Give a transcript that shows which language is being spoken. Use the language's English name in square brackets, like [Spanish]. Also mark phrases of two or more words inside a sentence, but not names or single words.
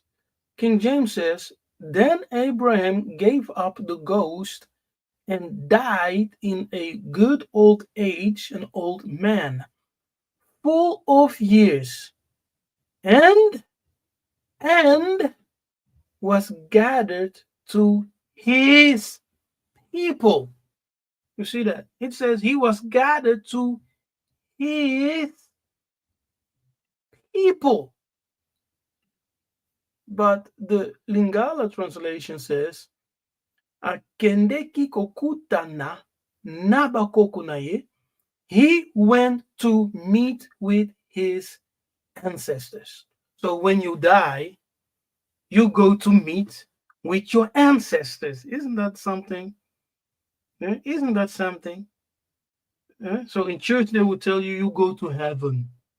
[English] King James says, then Abraham gave up the ghost and died in a good old age, an old man, full of years, and was gathered to his people. You see that? It says he was gathered to his people. But the Lingala translation says, [Lingala] akendeki kokutana nabakokunaye. [English] He went to meet with his ancestors. So when you die, you go to meet with your ancestors. Isn't that something? Isn't that something? So in church, they will tell you, you go to heaven.